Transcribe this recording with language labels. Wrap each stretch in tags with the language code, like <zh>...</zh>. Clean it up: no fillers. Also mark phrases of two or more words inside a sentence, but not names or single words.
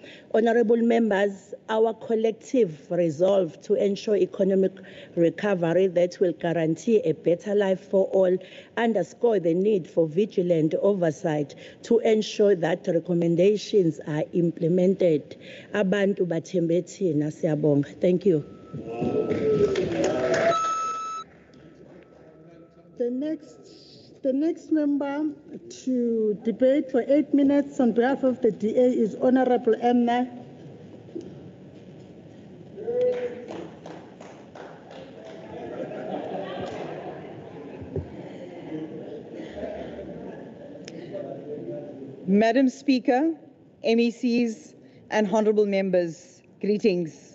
<en>Honorable members, our collective resolve to ensure economic recovery that will guarantee a better life for all underscore the need for vigilant oversight to ensure that recommendations are implemented.</en> <zu>Abantu bathembe thina, siyabonga.</zu> <en>Thank you. The next member to debate for 8 minutes on behalf of the DA is Honorable Emma. Madam Speaker, MECs, and honorable members, greetings.</en>